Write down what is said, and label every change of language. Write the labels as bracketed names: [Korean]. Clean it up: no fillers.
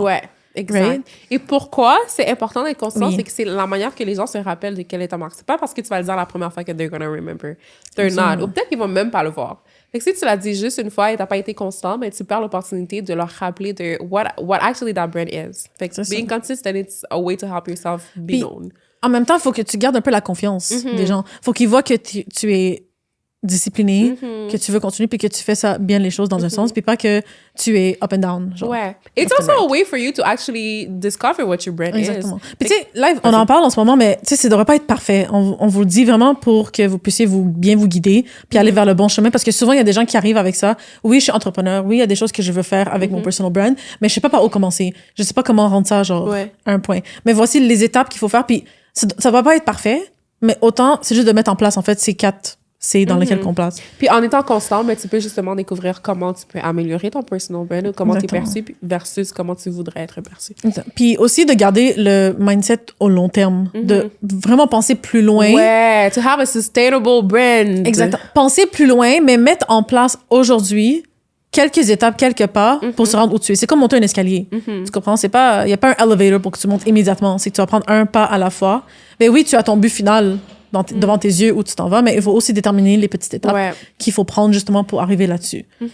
[French] Ouais, exact. [English] Right? [French] Et pourquoi c'est important d'être constant, Oui. c'est que c'est la manière que les gens se rappellent de quelle est ta marque. C'est pas parce que tu vas le dire la première fois que [English] they're gonna remember. They're not. [French] Ou peut-être qu'ils vont même pas le voir. Fait que si tu l'as dit juste une fois et t'as pas été constant, ben tu perds l'opportunité de leur rappeler de [English] what actually that brand is. [French] Fait que [English] being consistent, it's a way to help yourself be [French] Puis, [English] known. [French] En même temps, il faut que tu gardes un peu la confiance des gens. Faut qu'ils voient que tu es discipliné, que tu veux continuer, puis que tu fais ça bien les choses dans un sens, puis pas que tu es [English] up and down. [French] Genre. Ouais. [English] It's also a way for you to actually discover what your brand [French] Exactement. [English] is. [French] Puis tu sais, live, on en parle en ce moment, mais tu sais, ça devrait pas être parfait. On vous le dit vraiment pour que vous puissiez bien vous guider, puis aller vers le bon chemin, parce que souvent, il y a des gens qui arrivent avec ça. Oui, je suis entrepreneur. Oui, il y a des choses que je veux faire avec mon personal brand, mais je sais pas par où commencer. Je sais pas comment rendre ça, genre, un point. Mais voici les étapes qu'il faut faire, puis ça va pas être parfait, mais autant, c'est juste de mettre en place, en fait, ces 4 C dans lesquels qu'on place. Puis en étant constant, mais tu peux justement découvrir comment tu peux améliorer ton personal brand ou comment tu es perçu versus comment tu voudrais être perçu. Puis aussi de garder le mindset au long terme, de vraiment penser plus loin. Ouais, [English] to have a sustainable brand. [French] Exactement. Penser plus loin, mais mettre en place aujourd'hui quelques étapes, quelques pas pour se rendre où tu es. C'est comme monter un escalier. Tu comprends? Il n'y a pas un elevator pour que tu montes immédiatement. C'est que tu vas prendre un pas à la fois. Mais oui, tu as ton but final devant tes yeux où tu t'en vas, mais il faut aussi déterminer les petites étapes qu'il faut prendre justement pour arriver là-dessus.